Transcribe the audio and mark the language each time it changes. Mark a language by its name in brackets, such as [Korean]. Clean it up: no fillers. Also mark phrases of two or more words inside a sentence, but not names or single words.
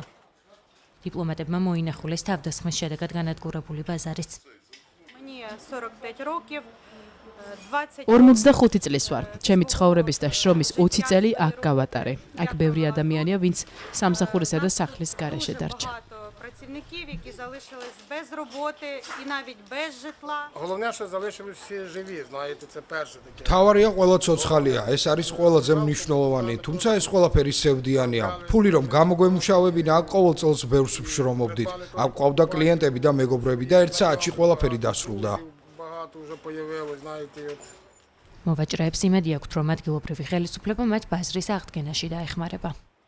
[Georgian] დიპლომატებმა მოინახულეს თავდასხმის შედეგად განადგურებული ბაზარიც. 45 წლის ვარ. ჩემი ცხოვრების და შრომის 20 წელი აქ გავატარე. აქ ბევრი ადამიანია, ვინც სამსახურისა და სახლის გარეშე დარჩა. [Ukrainian] які залишились без роботи і навіть без житла. Головне, що залишились всі живі, знаєте, це перше таке. [Georgian] თავარია ყველა ცოცხალია, ეს არის ყველაზე მნიშვნელოვანი, თუმცა ეს ყველაფერი სევდიანია. ფული რომ გამოგვემუშავებინა, აქ ყოველ წელს ბევრს ვშრომობდით. აქ ყავდა კლიენტები და მეგობრები და ერთ საათში ყველაფერი დასრულდა. [Ukrainian] Багато вже появилось, знаєте, от. [Georgian] მოვაჭრეებს იმედი აქვთ, რომ ადგილობრივი ხელისუფლება მათ ბაზრის აღდგენაში დაეხმარება.